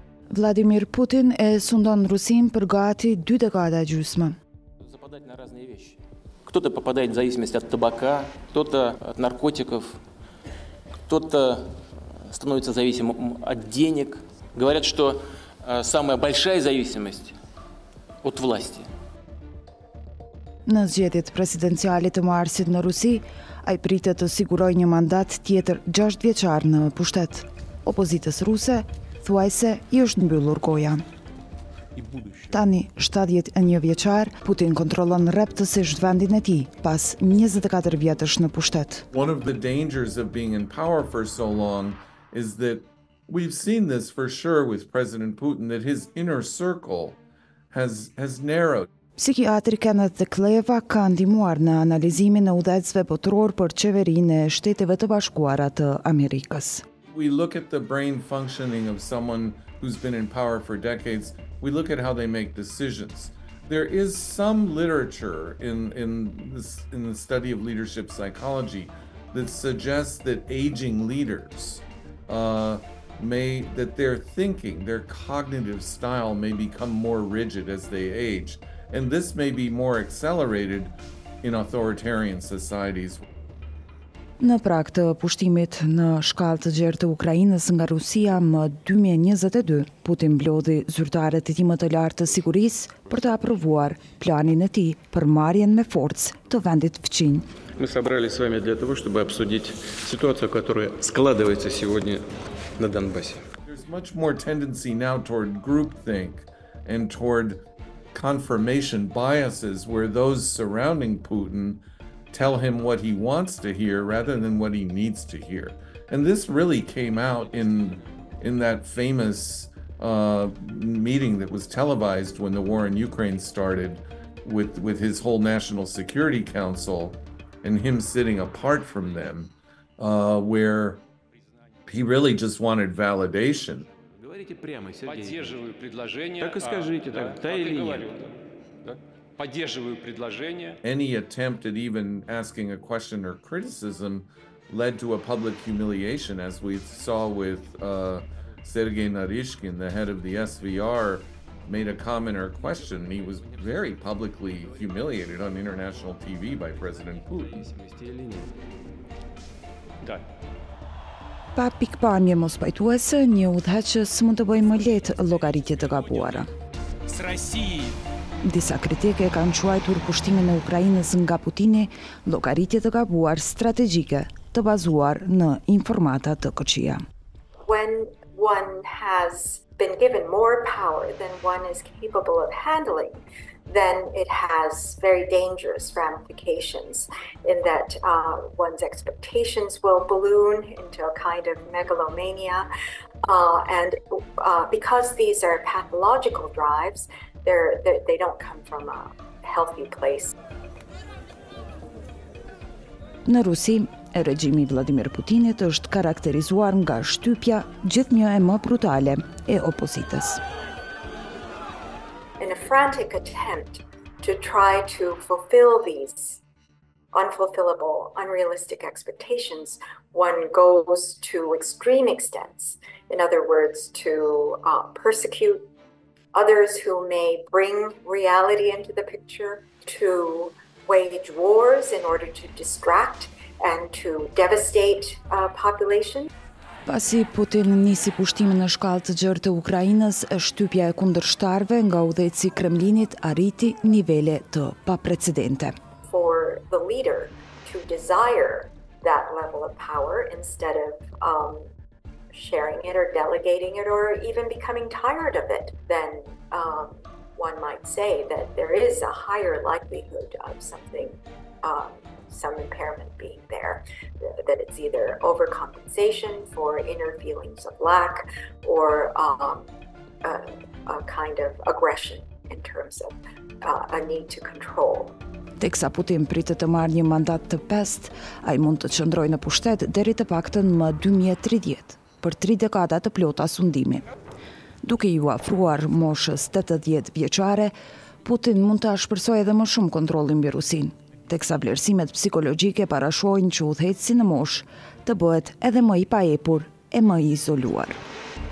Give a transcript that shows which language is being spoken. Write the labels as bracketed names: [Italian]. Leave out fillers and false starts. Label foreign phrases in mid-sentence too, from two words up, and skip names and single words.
[Albanian] Vladimir Putin e sundon Rusin për gati 2 dekada gjysmë. [Russian] Кто-то попадает в зависимость от табака, кто-то от наркотиков, кто-то становится зависимым от денег. Говорят, что самая большая зависимость от власти. [Albanian] Në zgjedhjet presidenciale të marsit në Rusi, ai pritet të sigurojë një mandat tjetër 6-vjeçar në pushtet. Opozitës ruse thuajse i është mbyllur goja. Tani, 71-vjeçar, Putin kontrollon rreptësisht vendin e tij pas 24 vjetësh në pushtet. [English] One of the dangers of being in power for so long is that we've seen this for sure with President Putin, that his inner circle has narrowed. [Albanian] Psikiatri Kenneth ka ndihmuar në analizimin e udhëheqësve botror për qeverinë e Shteteve të Bashkuara të Amerikës. [English] We look at the brain functioning of someone who's been in power for decades. We look at how they make decisions. There is some literature in the study of leadership psychology that suggests that aging leaders that their thinking, their cognitive style may become more rigid as they age. And this may be more accelerated in authoritarian societies. [Albanian] Në prag të pushtimit në shkallë të gjerë të Ukrainës nga Rusia më 2022, Putin mblodhi zyrtarët e tij më të lartë të sigurisë për të aprovuar planin e tij për marrjen me forcë të vendit fqinj. [Russian] Мы собрались с вами для того, чтобы обсудить ситуацию, которая складывается сегодня на Донбассе. [English] There's much more tendency now toward groupthink and toward confirmation biases where those surrounding Putin tell him what he wants to hear rather than what he needs to hear. And this really came out in that famous meeting that was televised when the war in Ukraine started with his whole National Security Council and him sitting apart from them, where he really just wanted validation. [Russian] Поддерживаю предложение. Так и скажите, да или нет? Поддерживаю предложение. [English] Any attempt at even asking a question or criticism led to a public humiliation, as we saw with Sergei Narishkin, the head of the SVR, made a comment or question. He was very publicly humiliated on international TV by President Putin. [Albanian] Pa pikpamje mos pajtuese, një udhëheqës mund të bëjë më lehtë llogaritje të gabuara. Disa kritike kanë quajtur pushtimin e Ukrainës nga Putini llogaritje të gabuar strategjike të bazuar në informata të këqija. [English] When one has been given more power than one is capable of handling, then it has very dangerous ramifications in that one's expectations will balloon into a kind of megalomania. And because these are pathological drives, they don't come from a healthy place. [Albanian] Në Rusi, regjimi Vladimir Putinit është karakterizuar nga shtypja gjithnjë e më brutale e opozitës. [English] In a frantic attempt to try to fulfill these unfulfillable, unrealistic expectations, one goes to extreme extents. In other words, to persecute others who may bring reality into the picture, to wage wars in order to distract and to devastate population. [Albanian] Pasi Putin nisi pushtimin në shkallë të gjerë të Ukrainës, shtypja e kundërshtarëve nga udhëheqësi i Kremlinit arriti nivele të paprecedente. [English] For the leader to desire that level of power instead of sharing it or delegating it or even becoming tired of it, then one might say that there is a higher likelihood of some impairment being there, that it's either overcompensation for inner feelings of lack or a kind of aggression in terms of a need to control. [Albanian] Teksa Putin pritet të marrë një mandat të pestë, ai mund të qëndrojë në pushtet deri të paktën më 2030, për 3 dekada të plota sundimi. Duke ju afruar moshës 80 vjeçare, Putin mund të ashpërsojë edhe më shumë kontrollin mbi Rusinë, teksa vlerësimet psikologjike parashojnë që udhëheqësi në moshë të bëhet edhe më i paepur e më i izoluar.